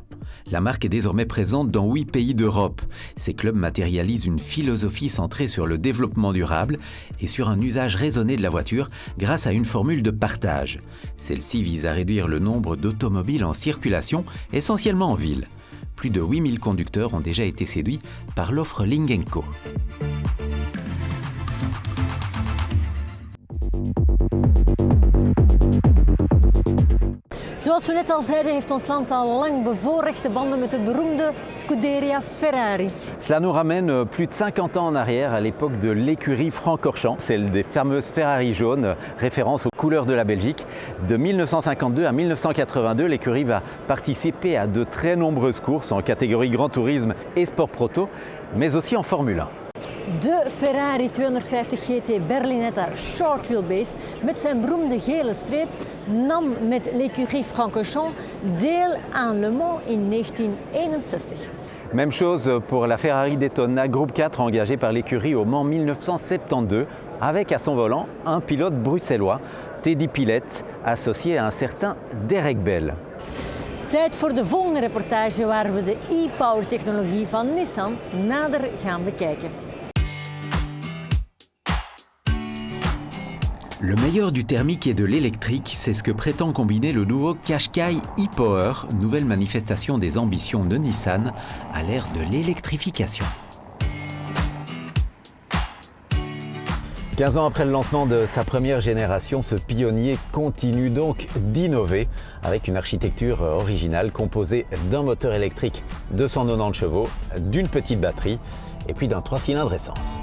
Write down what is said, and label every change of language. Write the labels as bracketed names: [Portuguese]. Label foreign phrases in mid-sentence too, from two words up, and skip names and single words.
[French] La marque est désormais présente dans 8 pays d'Europe. Ces clubs matérialisent une philosophie centrée sur le développement durable et sur un usage raisonné de la voiture grâce à une formule de partage. Celle-ci vise à réduire le nombre d'automobiles en circulation, essentiellement en ville. Plus de 8000 conducteurs ont déjà été séduits par l'offre Lynk & Co. [Dutch] Zoals we net al zeiden, heeft ons land al lang bevoorrechte banden met de beroemde Scuderia Ferrari. [French] Cela nous ramène plus de 50 ans en arrière, à l'époque de l'écurie Francorchamps, celle des fameuses Ferrari jaunes, référence aux couleurs de la Belgique. De 1952 à 1982, l'écurie va participer à de très nombreuses courses en catégorie Grand Tourisme et Sport Proto, mais aussi en Formule 1. [Dutch] De Ferrari 250 GT Berlinetta Short Wheelbase met zijn beroemde gele streep nam met l'écurie Francorchamps deel aan Le Mans in 1961. [French] Même chose pour la Ferrari Daytona Groupe 4 engagée par l'écurie au Mans 1972, avec à son volant un pilote bruxellois, Teddy Pillet, associé à un certain Derek Bell. [Dutch] Tijd voor de volgende reportage waar we de e-power-technologie van Nissan nader gaan bekijken. [French] Le meilleur du thermique et de l'électrique, c'est ce que prétend combiner le nouveau Qashqai e-Power, nouvelle manifestation des ambitions de Nissan à l'ère de l'électrification. 15 ans après le lancement de sa première génération, ce pionnier continue donc d'innover avec une architecture originale composée d'un moteur électrique de 190 chevaux, d'une petite batterie et puis d'un 3 cylindres essence.